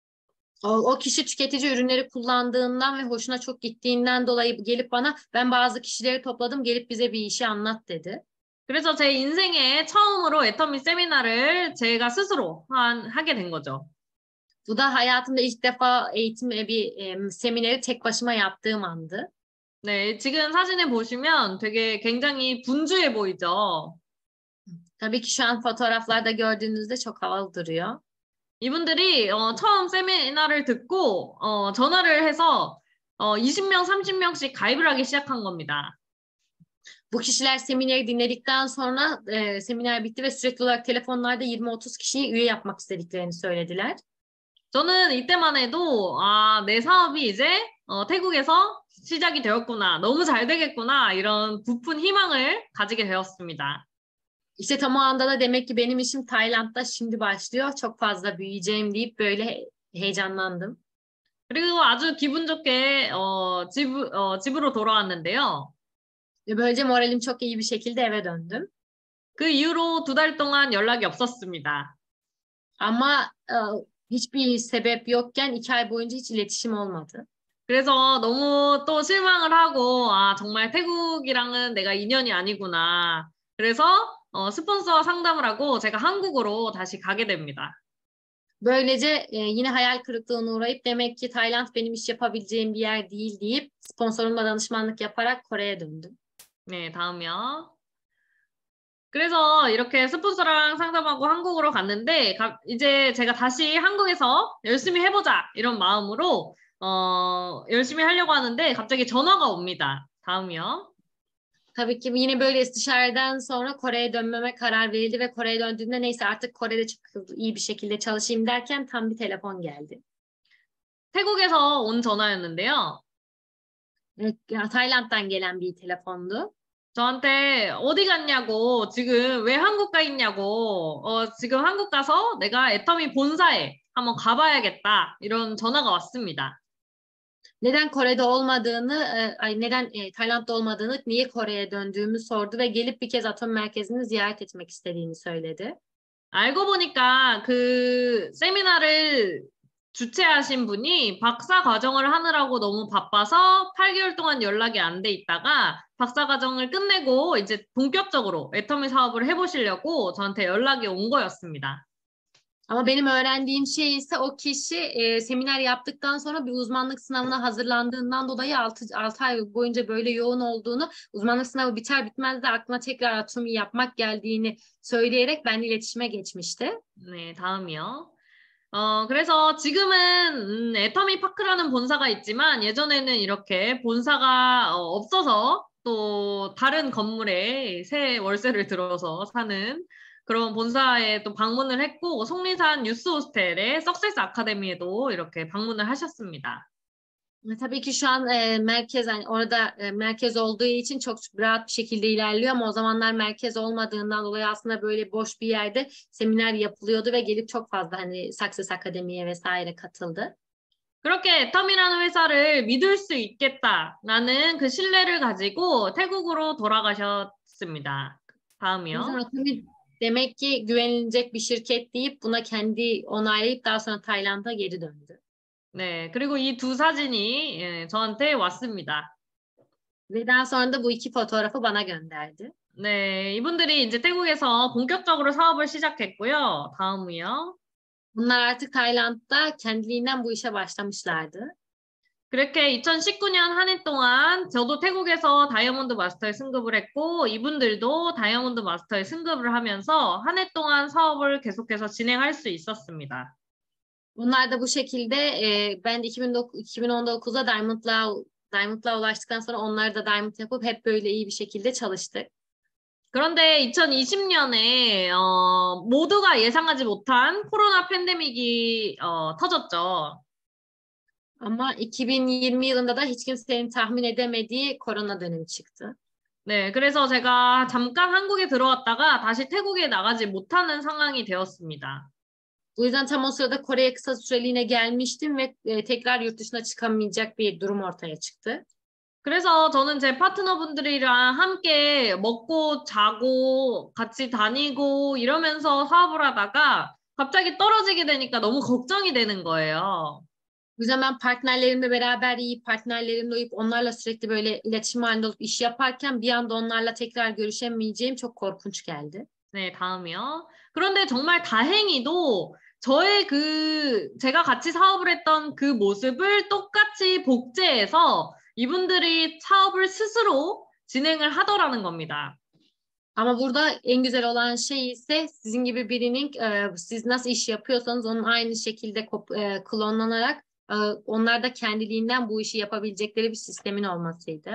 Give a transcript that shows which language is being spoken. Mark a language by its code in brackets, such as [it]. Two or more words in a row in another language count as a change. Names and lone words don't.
[tr] O kişi tüketici ürünleri kullandığından ve hoşuna çok gittiğinden dolayı gelip bana ben bazı kişileri topladım gelip bize bir işi anlat dedi. [ko] 그래서 제 인생에 처음으로 애터미 세미나를 제가 스스로 하게 된 거죠. [tr] Bu da hayatımda ilk defa semineri tek başıma yaptığım andı. [ko] 네, 지금 사진을 보시면 되게 굉장히 분주해 보이죠? [tr] Tabii ki şu an fotoğraflarda gördüğünüzde çok havalı duruyor. [ko] 이분들이 처음 세미나를 듣고 전화를 해서 20명, 30명씩 가입을 하기 시작한 겁니다. [tr] Bu kişiler semineri dinledikten sonra seminer bitti ve sürekli olarak telefonlarda 20-30 kişiyi üye yapmak istediklerini söylediler. [ko] 저는 이때만 해도 내 사업이 이제 태국에서 시작이 되었구나, 너무 잘 되겠구나 이런 부푼 희망을 가지게 되었습니다. [tr] İşte tam o anda da demek ki benim işim Tayland'da şimdi başlıyor. Çok fazla büyüyeceğim deyip böyle heyecanlandım. [ko] 그리고 아주 기분 좋게 집으로 돌아왔는데요. [tr] Ve böylece moralim çok iyi bir şekilde eve döndüm. [ko] 그 이후로 2달 동안 연락이 없었습니다. [tr] Ama hiçbir sebep yokken 2 ay boyunca hiç iletişim olmadı. [ko] 그래서 너무 또 실망을 하고 정말 태국이랑은 내가 인연이 아니구나. 그래서 스폰서와 상담을 하고 제가 한국으로 다시 가게 됩니다. [tr] Böylece yine hayal kırıklığına uğrayıp demek ki Tayland benim iş yapabileceğim bir yer değil deyip sponsorumla danışmanlık yaparak Kore'ye döndüm. [ko] 네, 다음이요. 그래서 이렇게 스폰서랑 상담하고 한국으로 갔는데 이제 제가 da시 한국에서 열심히 해보자 이런 마음으로 열심히 하려고 하는데 갑자기 전화가 옵니다. 다음이요. [tr] Tabii ki yine böyle istişareden sonra Kore'ye dönmeme karar verildi ve Kore'ye döndüğümde neyse artık Kore'de çok iyi bir şekilde çalışayım derken tam bir telefon geldi. [ko] 태국에서 온 전화였는데요. [tr] Tayland'dan gelen bir telefondu. [ko] 저한테 어디 갔냐고, 지금 왜 한국 가 있냐고, 지금 한국 가서 내가 애터미 본사에 한번 가봐야겠다. 이런 전화가 왔습니다. [tr] Neden Kore'de olmadığını, neden Tayland'da olmadığını, niye Kore'ye döndüğümü sordu ve gelip bir kez atom merkezini ziyaret etmek istediğini söyledi. [ko] 알고 보니까 그 세미나를 주최하신 분이 박사 과정을 하느라고 너무 바빠서 8개월 동안 연락이 안 돼 있다가 박사 과정을 끝내고 이제 본격적으로 애터미 사업을 해보시려고 저한테 연락이 온 거였습니다. [tr] Ama benim öğrendiğim şey ise o kişi seminer yaptıktan sonra bir uzmanlık sınavına hazırlandığından dolayı 6 ay boyunca böyle yoğun olduğunu, uzmanlık sınavı biter bitmez de aklına tekrar atomi yapmak geldiğini söyleyerek benimle iletişime geçmişti. [ko] 네, 다음이요. 그래서 지금은 애터미 파크라는 본사가 있지만 예전에는 이렇게 본사가 없어서 또 다른 건물에 새 월세를 들어서 사는 그런 본사에 또 방문을 했고 속리산 뉴스 호스텔의 석세스 아카데미에도 이렇게 방문을 하셨습니다. [tr] Tabii ki şu an merkez, yani orada merkez olduğu için çok rahat bir şekilde ilerliyor ama o zamanlar merkez olmadığından dolayı aslında böyle boş bir yerde seminer yapılıyordu ve gelip çok fazla hani Success Akademi'ye vesaire katıldı. [ko] 그렇게 애텀이라는 회사를 믿을 수 있겠다라는 그 신뢰를 가지고 태국으로 돌아가셨습니다. [tr] O yüzden [ko] 다음이요. [tr] Atomi demek ki güvenilecek bir şirket deyip buna kendi onaylayıp daha sonra Tayland'a geri döndü. [ko] 네, 그리고 이 두 사진이 저한테 왔습니다. [tr] Ve daha sonra da bu iki fotoğrafı bana gönderdi. [ko] 네, 이분들이 이제 태국에서 본격적으로 사업을 시작했고요. 다음이요. [tr] Bunlar artık Tayland'da kendiliğinden bu işe başlamışlardı. [ko] 그렇게 2019년 한 해 동안 저도 태국에서 다이아몬드 마스터에 승급을 했고 이분들도 다이아몬드 마스터에 승급을 하면서 한 해 동안 사업을 계속해서 진행할 수 있었습니다. [tr] Bunlar da bu şekilde ben de 2019'da Diamond'la ulaştıktan sonra onlar da Diamond yapıp hep böyle iyi bir şekilde çalıştık. [ko] 그런데 2020년에 모두가 예상하지 못한 코로나 팬데믹이 터졌죠. [tr] Ama 2020 yılında da hiç kimsenin tahmin edemediği korona dönemi çıktı. [ko] 네, 그래서 제가 잠깐 한국에 들어왔다가 다시 태국에 나가지 못하는 상황이 되었습니다. [tr] Bu yüzden tam o sırada Kore'ye kısa süreliğine gelmiştim ve tekrar yurt dışına çıkamayacak bir durum ortaya çıktı. [ko] 그래서 저는 제 파트너분들이랑 함께 먹고 자고 같이 다니고 이러면서 사업을 하다가 갑자기 떨어지게 되니까 너무 걱정이 되는 거예요. [tr] Bu yüzden ben partnerlerimle beraber yiyip partnerlerimle uyup onlarla sürekli böyle iletişim halinde olup iş yaparken bir anda onlarla tekrar görüşemeyeceğim çok korkunç geldi. [ko] 네, 다음이요. 그런데 정말 다행히도 저의 제가 같이 사업을 했던 그 모습을 똑같이 복제해서 이분들이 사업을 스스로 진행을 하더라는 겁니다. [tr] Ama burada en güzel olan şey ise sizin gibi birinin siz nasıl iş yapıyorsanız onun aynı şekilde klonlanarak onlar da kendiliğinden bu işi yapabilecekleri bir sistemin olmasıydı.